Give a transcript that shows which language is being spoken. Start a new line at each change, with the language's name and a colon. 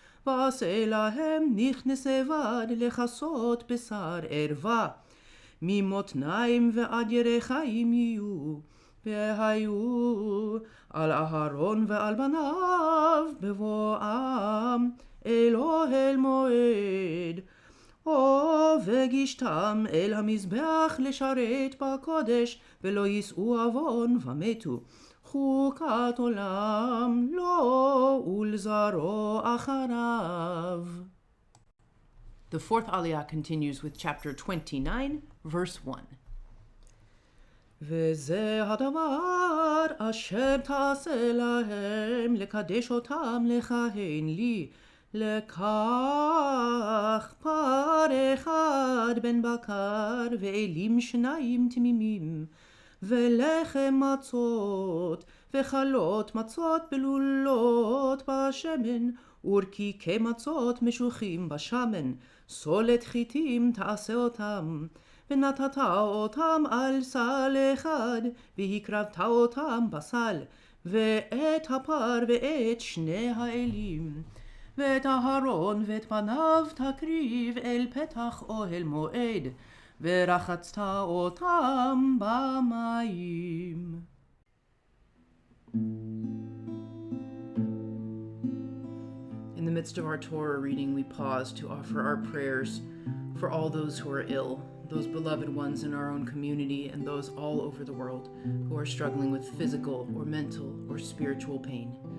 Hebrew: ועשה להם נכנסי בד לכסות בשר ערווה, ממותניים ועד ירחיים יהיו, והיו על אהרון ועל בניו בבואם אל אוהל מועד. וגישתם אל המזבח לשרת בקודש, ולא יישאו עוון ומתו. חוקת עולם לו ולזרעו אחריו.
English: The fourth aliyah continues with chapter 29, verse 1.
Hebrew: וזה הדבר אשר תעשה להם, לקדש אותם לכהן לי. לקח פר אחד בן בקר ואלים שניים תמימים, ולחם מצות וחלות מצות בלולות בשמן, ורקיקי מצות משוחים בשמן. סולת חיטים תעשה אותם, ונתת אותם על סל אחד, והקרבת אותם בסל, ואת הפר ואת שני האלים. ואת אהרון ואת בניו תקריב אל פתח אוהל מועד, ורחצת אותם במים.
English: In the midst of our Torah reading, we pause to offer our prayers for all those who are ill, those beloved ones in our own community and those all over the world who are struggling with physical or mental or spiritual pain.